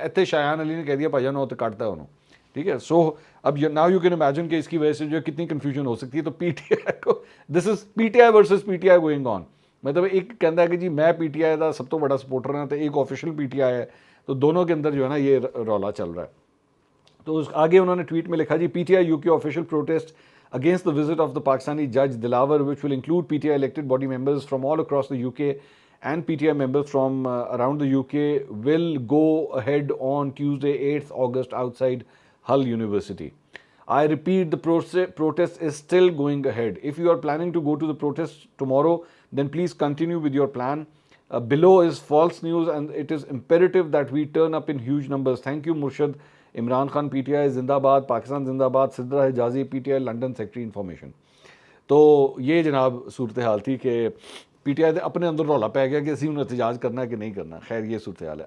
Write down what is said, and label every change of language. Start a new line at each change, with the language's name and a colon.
Urdu: اتنے شایان علی نے کہہ دیا بھائی نو تو کاٹتا ہے انہوں, ٹھیک ہے. سو اب
English: now you can imagine
Urdu: کہ اس کی وجہ سے جو کتنی کنفیوژن ہو سکتی ہے. تو پی ٹی آئی کو
English: This is P T I versus P T I going on.
Urdu: مطلب ایک کہتا ہے کہ جی میں پی ٹی آئی کا سب تو بڑا سپورٹر ہوں, تو ایک آفیشیل پی ٹی آئی ہے, تو دونوں کے اندر جو ہے نا یہ رولا چل رہا ہے. تو آگے انہوں نے ٹویٹ میں لکھا جی
English: P T I U K official protest against the visit of the Pakistani judge Dilawar, which will include PTI elected body members from all across the UK and PTI members from around the UK, will go ahead on Tuesday 8th August outside Hull University. I repeat, the protest is still going ahead. If you are planning to go to the protest tomorrow, then please continue with your plan. Below is false news and it is imperative that we turn up in huge numbers. Thank you, Murshid.
Urdu: Imran Khan P T I زندہ باد, پاکستان زندہ باد, سدرا حجازی P T I London secretary information. تو یہ جناب صورتحال تھی کہ پی ٹی آئی اپنے اندر رولا پہ گیا کہ اسی انہیں احتجاج کرنا ہے کہ نہیں کرنا. خیر یہ صورتحال ہے.